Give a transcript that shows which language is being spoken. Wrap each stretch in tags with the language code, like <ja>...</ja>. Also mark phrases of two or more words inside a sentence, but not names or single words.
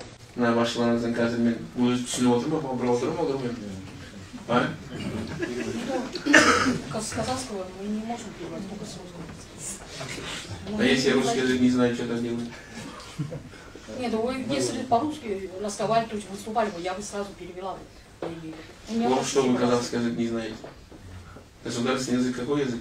<kk>мына башчыларыңыздын қазір мен өзі түсініп отырмын ба, біліп а?</kk> <ru>С казахского мы не можем переводить, только с русского. А если я русский язык не знаю, что там делать? Нет, вы если по-русски разговаривали, то есть выступали бы, я бы сразу перевела бы. Вот что вы казахский язык не знаете? Государственный язык какой язык?</ru>